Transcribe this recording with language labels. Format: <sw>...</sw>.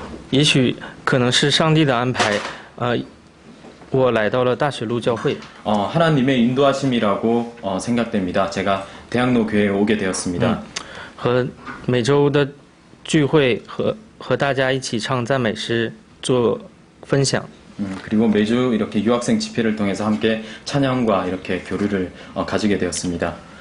<zh>也许可能是上帝的安排，我来到了大学路教会。</zh> <ko>하나님의 인도하심이라고 생각됩니다. 제가 대학로 교회에 오게 되었습니다.</ko> <zh>和每周的聚会和大家一起唱赞美诗做分享。</zh> <ko>그리고 매주 이렇게 유학생 집회를 통해서 함께 찬양과 이렇게 교류를 가지게 되었습니다.</ko>